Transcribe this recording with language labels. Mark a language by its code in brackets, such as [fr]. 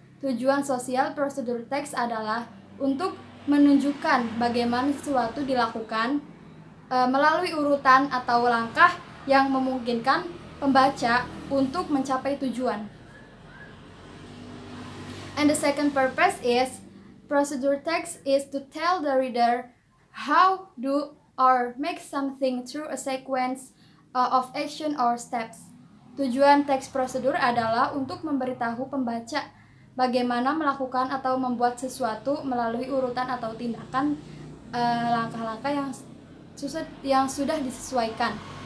[id] Tujuan sosial prosedur teks adalah untuk menunjukkan bagaimana sesuatu dilakukan melalui urutan atau langkah yang memungkinkan pembaca untuk mencapai tujuan. [en] And the second purpose is procedure text is to tell the reader how do or make something through a sequence of action or steps. [id] Tujuan teks prosedur adalah untuk memberitahu pembaca bagaimana melakukan atau membuat sesuatu melalui urutan atau tindakan langkah-langkah yang sudah disesuaikan.